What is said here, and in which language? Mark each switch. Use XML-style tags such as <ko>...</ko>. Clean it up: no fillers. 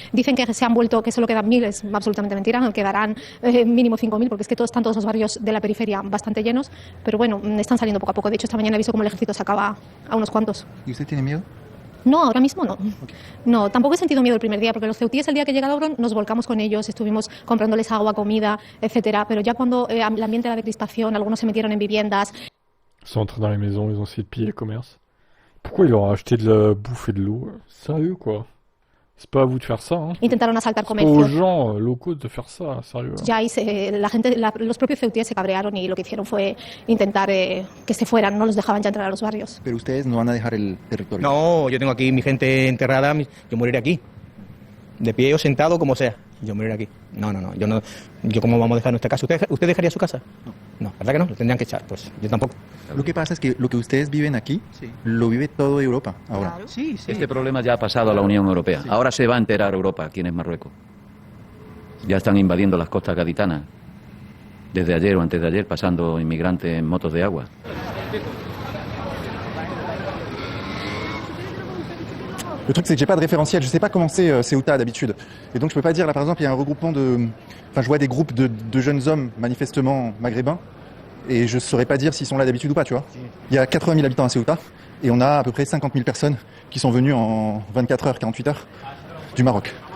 <es>Dicen que se han vuelto, que solo quedan 1000, es absolutamente mentira, quedarán mínimo 5000, porque es que están todos los barrios de la periferia bastante llenos, pero bueno, están saliendo poco a poco. De hecho, esta mañana he visto cómo el ejército sacaba a unos cuantos. ¿Y usted tiene miedo? No, ahora mismo no. No, tampoco he sentido miedo el primer día, porque los ceutíes el día que llega Logron nos volcamos con ellos, estuvimos comprándoles agua, comida, etcétera. Pero ya cuando el ambiente era de crispación, algunos se metieron en viviendas.</es> <fr>Ils sont entrés dans les maisons, ils ont essayé de piller les commerces. Pourquoi ils leur ont acheté de la bouffe et de l'eau? Sérieux, quoi. C'est pas à vous de faire ça, hein.</fr> <es>Intentaron asaltar</es> <fr>C'est pas aux</fr> <es>comercios.</es> <fr>gens locaux de faire ça, sérieux.</fr> <es>Ya ahí los propios ceutíes se cabrearon y lo que hicieron fue intentar que se fueran, no los dejaban ya entrar a los barrios. Pero ustedes no van a dejar el territorio. No, yo tengo aquí mi gente enterrada, yo moriré aquí. De pie o sentado, como sea. Yo moriré aquí. No. Yo cómo vamos a dejar nuestra casa. ¿Usted dejaría su casa? No, ¿verdad que no? Lo tendrían que echar. Pues yo tampoco. Lo que pasa es que lo que ustedes viven aquí, Sí. lo vive toda Europa ahora. Sí. Este problema ya ha pasado a la Unión Europea. Ahora se va a enterar Europa aquí en Marruecos. Ya están invadiendo las costas gaditanas. Desde ayer o antes de ayer, pasando inmigrantes en motos de agua.</es> <fr>Le truc, c'est que j'ai pas de référentiel. Je sais pas comment c'est Ceuta d'habitude. Et donc, je peux pas dire, là, par exemple, il y a un regroupement de. Enfin, je vois des groupes de jeunes hommes, manifestement maghrébins. Et je saurais pas dire s'ils sont là d'habitude ou pas, tu vois. Il y a 80 000 habitants à Ceuta. Et on a à peu près 50 000 personnes qui sont venues en 24 heures, 48 heures du Maroc.</fr>